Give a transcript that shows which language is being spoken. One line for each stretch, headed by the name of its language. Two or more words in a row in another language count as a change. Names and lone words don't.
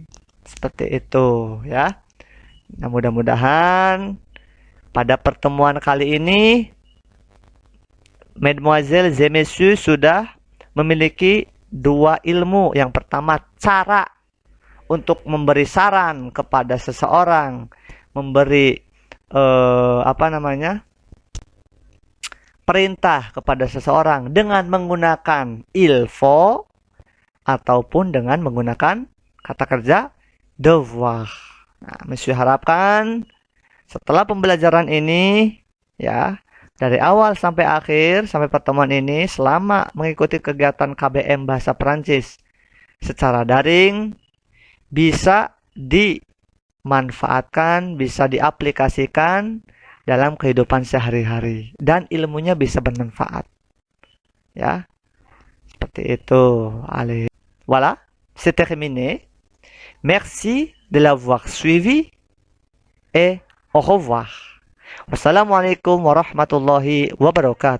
Indonesian: Seperti itu ya. Nah, mudah-mudahan pada pertemuan kali ini
French: Mesdemoiselles et Messieurs
Indonesian: sudah memiliki dua ilmu. Yang pertama, cara untuk memberi saran kepada seseorang, memberi perintah kepada seseorang dengan menggunakan
French: il faut
Indonesian: ataupun dengan menggunakan kata kerja devoir. Nah, Monsieur harapkan setelah pembelajaran ini ya, dari awal sampai akhir, sampai pertemuan ini, selama mengikuti kegiatan KBM Bahasa Perancis secara daring, bisa dimanfaatkan, bisa diaplikasikan dalam kehidupan sehari-hari. Dan ilmunya bisa bermanfaat. Ya, seperti itu.
French: Allez. Voilà, c'est terminé. Merci de l'avoir suivi et au revoir.
Arabic: والسلام عليكم ورحمة الله وبركاته.